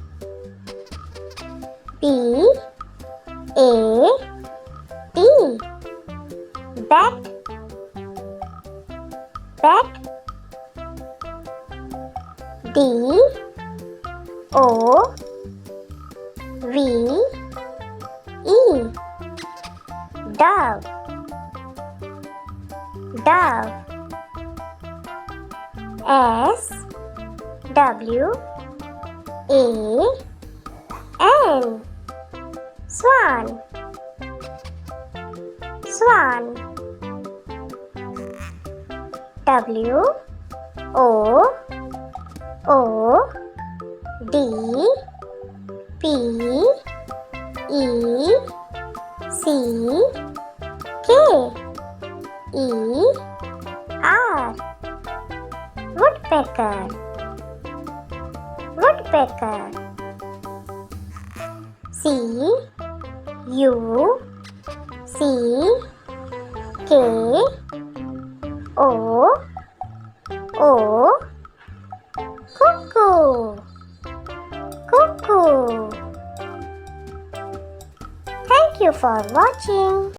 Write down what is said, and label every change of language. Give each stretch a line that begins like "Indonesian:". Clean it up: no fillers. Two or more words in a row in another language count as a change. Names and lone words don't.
English: B A T. Bat. Bat. D O V E. Dove. Dove. S W A N. Swan. Swan. W O O D P E C K. E R. Woodpecker. Woodpecker. C U C K O O. Cuckoo. Cuckoo. Thank you for watching.